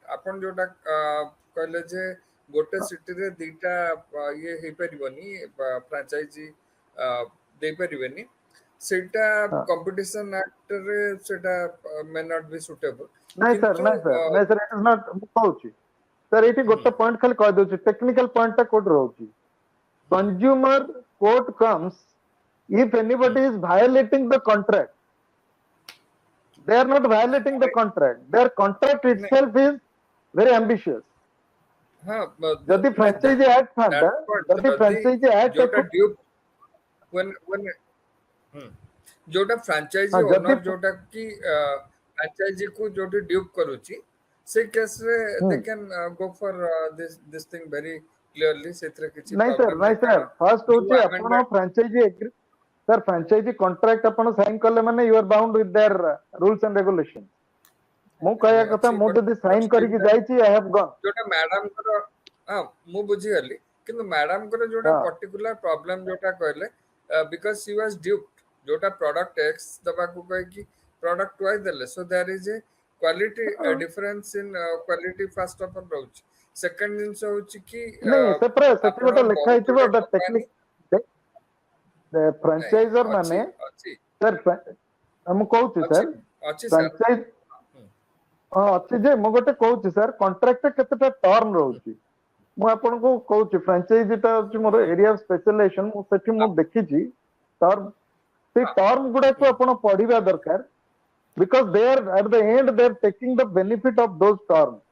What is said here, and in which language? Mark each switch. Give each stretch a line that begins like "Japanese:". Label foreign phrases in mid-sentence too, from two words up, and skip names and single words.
Odia: ଆପଣ ଯୋଉଟା କହିଲେ ଯେ ଗୋଟେ ସିଟିରେ ଦିଟା ଇଏ ହେଇପାରିବନି, ଫ୍ରାଞ୍ଚାଇଜି ଦେଇପାରିବେନି, ସେଇଟା ହଁ କମ୍ପିଟିସନ ଆକ୍ଟରେ ସେଇଟା
English: may not be suitable.
Odia: ନାଇଁ ସାର୍ କିନ୍ତୁ ନାଇଁ ସାର୍ ନାଇଁ ସାର୍,
English: it is not,
Odia: ମୁଁ କହୁଛି ସାର୍ ଏଇଠି ଗୋଟେ ପଏଣ୍ଟ ଖାଲି କହିଦଉଛି, ଟେକ୍ନିକାଲ ପଏଣ୍ଟଟା କୋଉଠି ରହୁଛି।
English: consumer court comes if anybody is violating the contract. They are not violating the contract, their contract itself is very ambitious.
Odia: ହଁ ଯଦି
English: franchisee act
Odia: ଥାନ୍ତା, ଯଦି ଯଦି
English: franchisee act
Odia: ଯୋଉଟା କୁ ଡ୍ୟୁ ଯୋଉଟା ଫ୍ରାଞ୍ଚାଇଜି ଯଦି ଓନର ଯୋଉଟା କି ଫ୍ରାଞ୍ଚାଇଜି କୁ ଯୋଉଠି ଡ୍ୟୁପ୍ କରୁଛି, ସେ କେସରେ
English: they can go for this thing very clearly,
Odia: ସେଥିରେ କିଛି ନାଇଁ ସାର୍ ପ୍ରୋବ୍ଲେମ ନାଇଁ ନାହିଁ। ସାର୍, କାରଣ ଫାର୍ଷ୍ଟ ଯୋଉ ହଉଛି ଆପଣ ଆମେଣ୍ଡମେଣ୍ଟ
English: franchisee agree, sir franchisee contract
Odia: ଆପଣ ସାଇନ୍ କଲେ ମାନେ
English: you are bound with their rules and regulations.
Odia: ମୁଁ କହିବା କଥା, ଅଛି, ମୁଁ ବଟ୍ ଯଦି ବଟ୍ ସାଇନ୍ ଷ୍ଟିଲ୍ କରିକି ଯାଇଛି
English: I have gone.
Odia: ଯୋଉଟା ମ୍ୟାଡାମଙ୍କର, ହଁ ମୁଁ ବୁଝିଗଲି, କିନ୍ତୁ ମ୍ୟାଡାମଙ୍କର ଯୋଉଟା ହଁ
English: particular problem
Odia: ଯୋଉଟା କହିଲେ,
English: because she was duped,
Odia: ଯୋଉଟା ପ୍ରଡକ୍ଟ ଏକ୍ସ ଦବାକୁ କହିକି ପ୍ରଡକ୍ଟ ୱାଇ ଦେଲେ,
English: so there is a quality difference in quality first of all ରହୁଛି।
Odia: ସେକେଣ୍ଡ ଜିନିଷ ହଉଛି କି ନାଇଁ ସେପରା ସେଠି ଆପଣ ଗୋଟେ ଲେଖା ବହୁତ ହେଇଥିବ ଗୁଡେ the କମ୍ପାନୀ
English: technique franchisor
Odia: ଅଛି ମାନେ ଅଛି ସାର୍, ମୁଁ କହୁଛି ଅଛି ସାର୍, ଅଛି ସାର୍। franchise ହଁ ଅଛି ଯେ, ମୁଁ ଗୋଟେ କହୁଛି ସାର୍, କଣ୍ଟ୍ରାକ୍ଟରେ କେତେଟା ଟର୍ମ ରହୁଛି। ମୁଁ ଆପଣଙ୍କୁ କହୁଛି, ଫ୍ରାଞ୍ଚାଇଜିଟା ହଉଛି ମୋର
English: area of specialisation,
Odia: ମୁଁ ସେଠି ମୁଁ ଦେଖିଛି ଟର୍ମ, ସେଇ ଟର୍ମ ଗୁଡାକୁ ଆପଣ ପଢିବା ଦରକାର,
English: because they are at the end they are taking the benefit of those term.